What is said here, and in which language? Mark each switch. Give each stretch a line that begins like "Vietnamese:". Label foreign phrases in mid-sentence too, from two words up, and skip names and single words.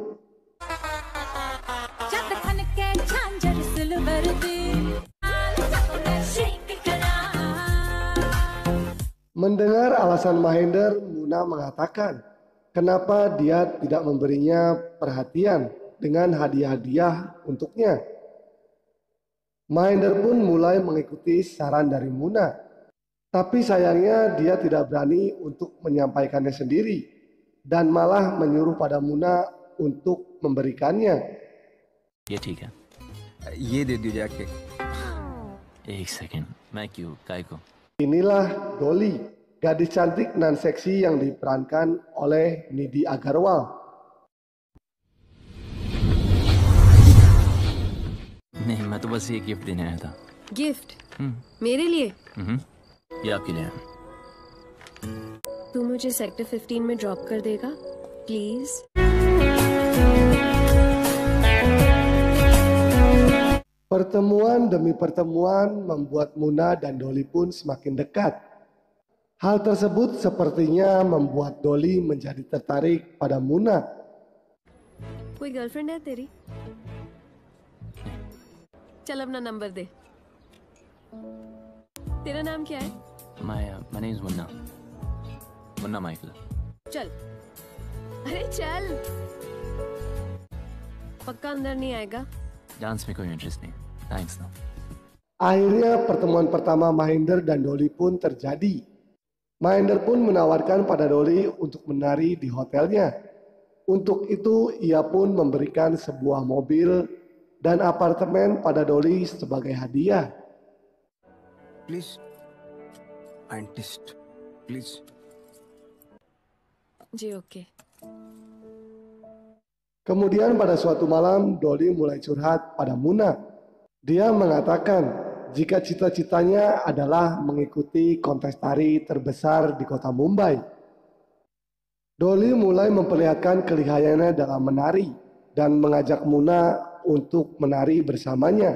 Indonesian: Mendengar alasan Mahendra, Muna mengatakan kenapa dia tidak memberinya perhatian dengan hadiah-hadiah untuknya. Mahendra pun mulai mengikuti saran dari Muna, tapi sayangnya dia tidak berani untuk menyampaikannya sendiri dan malah menyuruh pada Muna untuk memberikannya.
Hindi: ये ठीक है। ये दे दियो जाके। एक सेकंड, मैं क्यों काय को?
Indonesian: Inilah Dolly, gadis cantik nan seksi yang diperankan oleh Nidhi Agarwal.
Hindi: नहीं, मैं तो बस ये गिफ्ट देने आया था। गिफ्ट? मेरे लिए? ये आपके लिए है। तू मुझे सेक्टर 15 में ड्रॉप कर देगा प्लीज?
Indonesian: Pertemuan demi pertemuan membuat Muna dan Dolly pun semakin dekat. Hal tersebut sepertinya membuat Dolly menjadi tertarik pada Muna.
Hindi: कोई गर्लफ्रेंड है तेरी? चल अपना नंबर दे। तेरा नाम क्या है?
English: My name is मुन्ना। मुन्ना माइकल।
Hindi: चल। अरे चल। पक्का अंदर नहीं आएगा? डांस में कोई इंटरेस्ट नहीं। थैंक्स ना।
Indonesian: Akhirnya pertemuan pertama Mahendra dan Dolly pun terjadi. Mahendra pun menawarkan pada Dolly untuk menari di hotelnya. Untuk itu ia pun memberikan sebuah mobil dan apartemen pada Dolly sebagai hadiah.
English: please scientist please.
Hindi: जी ओके।
Indonesian: Kemudian pada suatu malam Dolly mulai curhat pada Muna. Dia mengatakan jika cita-citanya adalah mengikuti kontes tari terbesar di kota Mumbai. Dolly mulai memperlihatkan kelihayannya dalam menari dan mengajak Muna untuk menari bersamanya.